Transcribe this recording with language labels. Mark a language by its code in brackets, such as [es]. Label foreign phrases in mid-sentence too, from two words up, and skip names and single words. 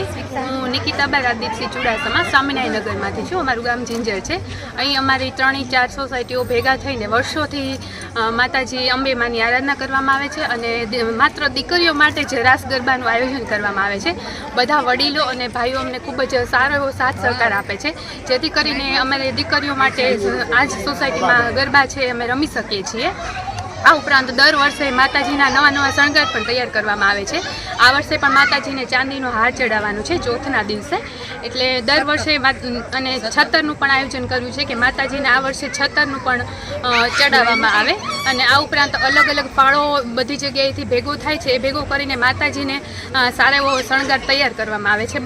[gu] હું નિકિતાબા રાજદીપસિંહ ચુડાસમા સ્વામિનારાયણનગરમાંથી છું। અમારું ગામ ઝીંઝર છે। અહીં અમારી 3-4 સોસાયટીઓ ભેગા થઈને વર્ષોથી માતાજી અંબે માની આરાધના કરવામાં આવે છે અને માત્ર દીકરીઓ માટે જ રાસ ગરબાનું આયોજન કરવામાં આવે છે। બધા વડીલો અને ભાઈઓ અમને ખૂબ જ સારો એવો સાથ સહકાર આપે છે, જેથી કરીને અમારે દીકરીઓ માટે આજ સોસાયટીમાં ગરબા છે અમે રમી શકીએ છીએ। આ ઉપરાંત દર વર્ષે માતાજીના નવા નવા શણગાર પણ તૈયાર કરવામાં આવે છે। આ વર્ષે પણ માતાજીને ચાંદીનો હાર ચઢાવવાનો છે ચોથના દિવસે, એટલે દર વર્ષે અને છત્તરનું પણ આયોજન કર્યું છે કે માતાજીને આ વર્ષે છત્તરનું પણ ચડાવવામાં આવે અને આ ઉપરાંત અલગ અલગ ફાળો બધી જગ્યાએથી ભેગો થાય છે। એ ભેગો કરીને માતાજીને સારો એવો શણગાર તૈયાર કરવામાં આવે છે।